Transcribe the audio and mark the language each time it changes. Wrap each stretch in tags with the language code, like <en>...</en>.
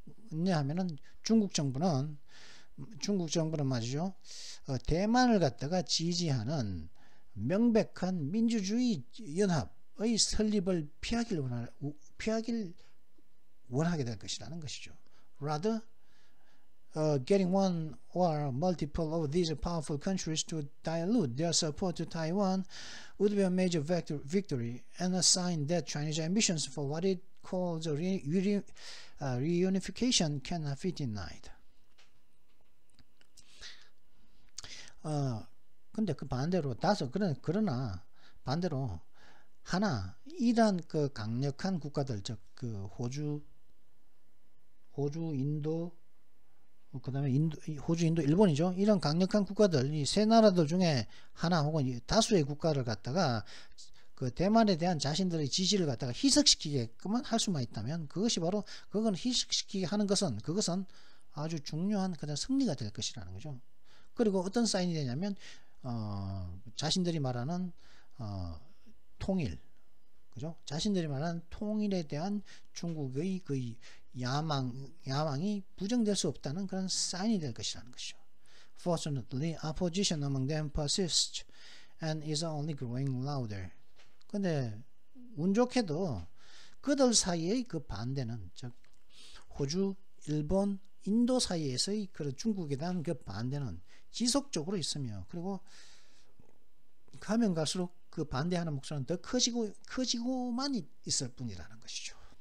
<ko>왜냐하면은 중국 정부는 말이죠. 대만을 갖다가 지지하는 명백한 민주주의 연합의 설립을 피하길 원하게 될 것이라는 것이죠.</ko> <en>Rather, getting one or multiple of these powerful countries to dilute their support to Taiwan would be a major victory and a sign that Chinese ambitions for what it calls a reunification cannot be denied.</en> <ko>근데 그 반대로 그러나 반대로 이란 그 강력한 국가들 즉 그 호주, 인도 그다음에 호주, 인도, 일본이죠. 이런 강력한 국가들 이 세 나라들 중에 하나 혹은 다수의 국가를 갖다가 그 대만에 대한 자신들의 지지를 갖다가 희석시키게끔만 할 수만 있다면 그건 희석시키게 하는 것은 그것은 아주 중요한 그런 승리가 될 것이라는 거죠. 그리고 어떤 사인이 되냐면 자신들이 말하는 통일, 그죠? 자신들이 말하는 통일에 대한 중국의 그 야망이 부정될 수 없다는 그런 사인이 될 것이라는 것이죠.</ko> <en>Fortunately, opposition among them persists and is only growing louder.</en> <ko>근데 운 좋게도 그들 사이의 그 반대는 즉 호주, 일본, 인도 사이에서의 그 중국에 대한 그 반대는 지속적으로 있으며 그리고 가면 갈수록 그 반대하는 목소리는 더 커지고만 있을 뿐이라는 것이죠.</ko>